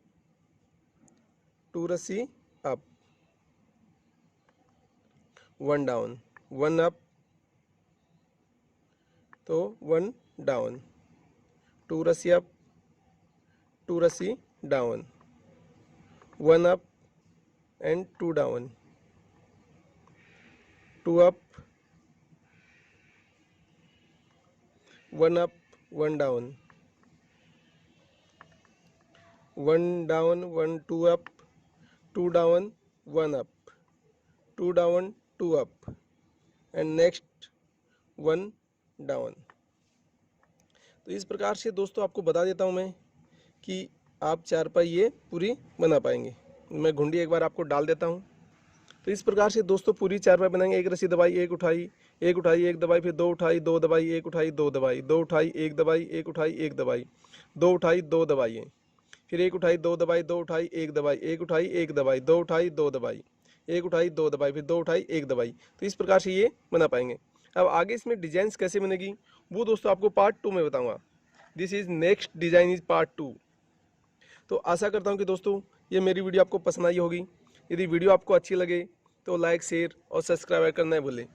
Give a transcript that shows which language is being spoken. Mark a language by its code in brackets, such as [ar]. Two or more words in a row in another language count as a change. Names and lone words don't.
[en] 2 रस्सी up, 1 down, 1 up तो 1 down, 2 रस्सी up, 2 रस्सी down, 1 up and 2 down, 2 up, 1 up, 1 down, 1 down, 1, 2 up, 2 down, 1 up, 2 down 2 up and next 1 down. [hi] तो इस प्रकार से दोस्तों आपको बता देता हूँ मैं कि आप चारपाई ये पूरी बना पाएंगे। मैं घुंडी एक बार आपको डाल देता हूँ। तो इस प्रकार से दोस्तों पूरी चारपाई बनाएंगे। एक रस्सी दबाई, एक उठाई, एक दबाई, फिर दो उठाई, दो दबाई, एक उठाई, दो दबाई, दो उठाई, एक दबाई, एक उठाई, एक दबाई, दो उठाई, दो दबाई, फिर एक उठाई, दो दबाई, दो उठाई, एक दबाई, एक उठाई, एक दबाई, दो उठाई, दो दबाई, एक उठाई, दो दबाई, फिर दो उठाई, एक दबाई। तो इस प्रकार से ये बना पाएंगे। अब आगे इसमें डिजाइंस कैसे बनेगी वो दोस्तों आपको पार्ट 2 में बताऊंगा। [en] this is next design is part 2. [hi] तो आशा करता हूँ कि दोस्तों ये मेरी वीडियो आपको पसंद आई होगी। यदि वीडियो आपको अच्छी लगे तो लाइक, शेयर और सब्सक्राइब करना नहीं भूलें।